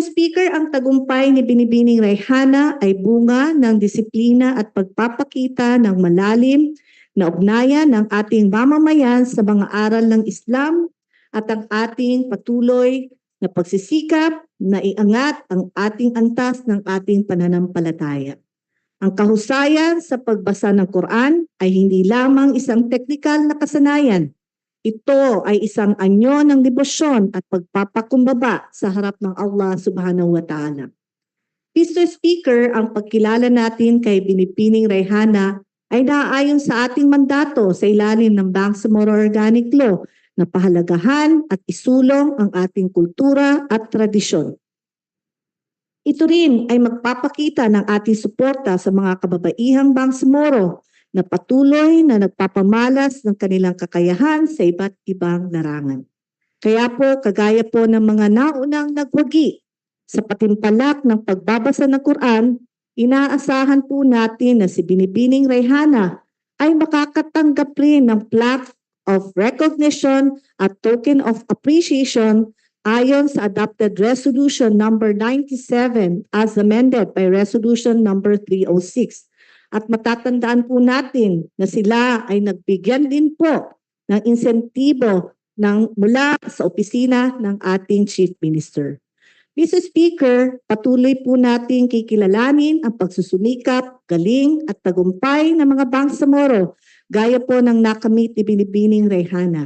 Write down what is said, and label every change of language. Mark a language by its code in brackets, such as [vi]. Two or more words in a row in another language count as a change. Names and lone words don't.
[tl] Speaker, ang tagumpay ni Binibining Rayhana ay bunga ng disiplina at pagpapakita ng malalim na ugnayan ng ating mamamayan sa mga aral ng Islam at ang ating patuloy na pagsisikap na iangat ang ating antas ng ating pananampalataya. Ang kahusayan sa pagbasa ng Quran ay hindi lamang isang teknikal na kasanayan. Ito ay isang anyo ng debosyon at pagpapakumbaba sa harap ng Allah [ar] subhanahu wa ta'ala. [tl] Mr. Speaker, ang pagkilala natin kay Binibining Rayhana ay naaayon sa ating mandato sa ilalim ng Bangsamoro Organic Law na pahalagahan at isulong ang ating kultura at tradisyon. Ito rin ay magpapakita ng ating suporta sa mga kababaihang Bangsamoro na patuloy na nagpapamalas ng kanilang kakayahan sa iba't ibang larangan. Kaya po, kagaya po ng mga naunang nagwagi sa patimpalak ng pagbabasa ng Quran, inaasahan po natin na si Binibining Rayhana ay makakatanggap rin ng [en] plaque of recognition [tl] at [en] token of appreciation [tl] ayon sa [en] adopted Resolution number 97 as amended by Resolution number 306. [tl] At matatandaan po natin na sila ay nagbigyan din po ng insentibo mula sa opisina ng ating [en] Chief Minister. [tl] Mr. Speaker, patuloy po natin kikilalanin ang pagsusumikap, galing at tagumpay ng mga Bangsamoro gaya po ng nakamit ni Binibining Rayhana.